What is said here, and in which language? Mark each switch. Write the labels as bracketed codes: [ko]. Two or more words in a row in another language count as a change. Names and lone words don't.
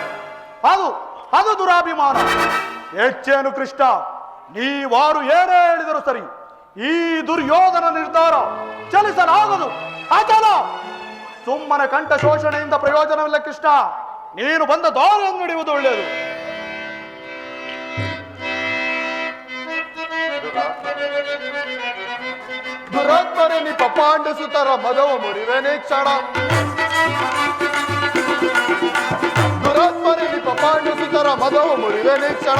[kn] ಅದು ದುರಾಭಿಮಾನ. ಹೆಚ್ಚೇನು ಕೃಷ್ಣ, ನೀವಾರು ಏನೇ ಹೇಳಿದರು ಸರಿ, ಈ ದುರ್ಯೋಧನ ನಿರ್ಧಾರ ಚಲಿಸಲಾಗದು, ಅಚಲ. ಸುಮ್ಮನೆ ಕಂಠ ಶೋಷಣೆಯಿಂದ ಪ್ರಯೋಜನವಿಲ್ಲ ಕೃಷ್ಣ. ನೀನು ಬಂದ ದಾರಿಯನ್ನು ನಡೆಯುವುದು ಒಳ್ಳೆಯದು. ದುರಾತ್ಮರೆ ನಿ ಪಪಾಂಡ ಸುತರ ಮದವ ಮುರಿವೆನೇ ಕ್ಷಣ. ದುರಾತ್ಮರೆ ನಿ ಪಪಾಂಡ ಸುತರ ಮದವ ಮುರಿವೆನೇ ಕ್ಷಣ.